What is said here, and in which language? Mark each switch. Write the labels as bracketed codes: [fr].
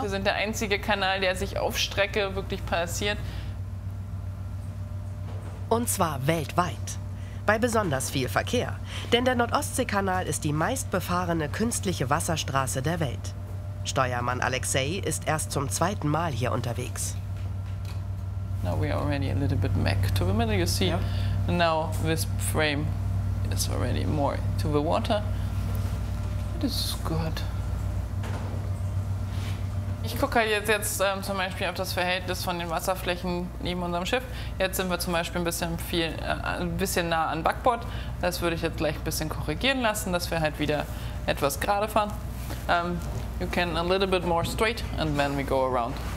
[de] Wir sind der einzige Kanal, der sich auf Strecke wirklich passiert. Und zwar weltweit. Bei besonders viel Verkehr. Denn der Nordostseekanal ist die meistbefahrene künstliche Wasserstraße der Welt. Steuermann Alexei ist erst zum zweiten Mal hier unterwegs. [en] Now we are already a little bit back to the middle, you see. Yeah. Now this frame is already more to the water. It is good. [de] Ich gucke halt jetzt zum Beispiel auf das Verhältnis von den Wasserflächen neben unserem Schiff. Jetzt sind wir zum Beispiel ein bisschen nah an Backbord. Das würde ich jetzt gleich ein bisschen korrigieren lassen, dass wir halt wieder etwas gerade fahren. [en] You can a little bit more straight and then we go around.